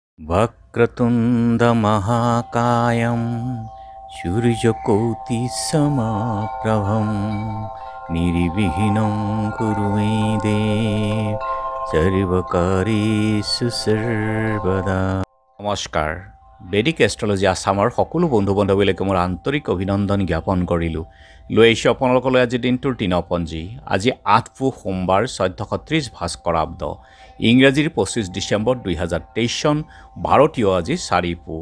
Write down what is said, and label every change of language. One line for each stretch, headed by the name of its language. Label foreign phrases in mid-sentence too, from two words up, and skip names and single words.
Sanskrit: वक्रतुण्डमहाकायं सूर्यकोटिसमप्रभं निर्विघ्नं कुरु मे देव सर्वकार्येषु सर्वदा।
Assamese: নমস্কাৰ। বেদিক এষ্ট্ৰলজি আছামৰ সকলো বন্ধু বান্ধৱীলৈকে মোৰ আন্তৰিক অভিনন্দন জ্ঞাপন কৰিলোঁ। লৈ আহিছোঁ আপোনালোকলৈ আজি দিনটোৰ দিনপঞ্জী। আজি ৮ পুহ সোমবাৰ ১৪৩০ ভাস্কৰাব্দ, ইংৰাজীৰ ২৫ ডিচেম্বৰ ২০২৩ চন, ভাৰতীয় আজি ৪ পুহ।